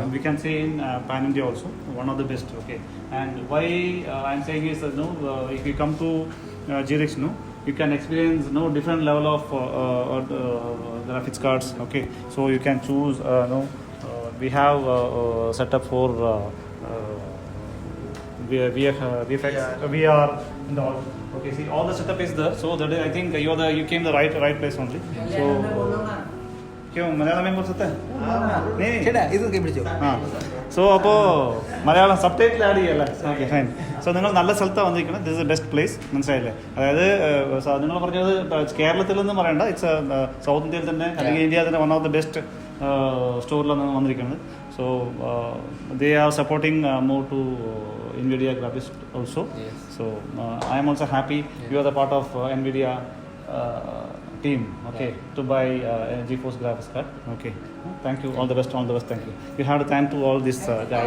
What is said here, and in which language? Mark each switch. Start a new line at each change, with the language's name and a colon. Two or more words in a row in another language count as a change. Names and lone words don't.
English: And we can say in Pan India also, one of the best, okay. And why I'm saying is that if you come to G-Rix, you can experience different level of graphics cards, okay. So you can choose, we have setup for VFX, VR, and all. Okay, see, all the setup is there. So that is, I think you came the right place only.
Hindi: So क्यों मलयालम में बोल सकते हैं नहीं
Malayalam: ചേട്ടാ ഇതൊക്കെ പിടിച്ചോ ആ സോ അപ്പോൾ മലയാളം
English: sub title add
Malayalam: ചെയ്യല്ലേ
English: okay fine so
Malayalam: നിങ്ങൾ നല്ല സ്ഥലത്താണ് വന്നിരിക്കുന്നത്
English: this is a best place
Malayalam: മനസ്സിലായില്ലേ അതായത് നിങ്ങൾ പറഞ്ഞത് കേരളത്തിൽ നിന്ന് പറയണ്ട
English: it's south
Malayalam: ഇന്ത്യയിൽ തന്നെ അല്ലെങ്കിൽ ഇന്ത്യയിൽ തന്നെ
English: one of the best
Malayalam: സ്റ്റോറിലാണ് വന്നിരിക്കുന്നത്
English: so they are supporting more to NVIDIA graphics also. Yes. So I am also happy you are the part of NVIDIA team, okay, to buy GeForce graphics card. Okay, thank you. All the best. Thank you. You have to thank to all these guys.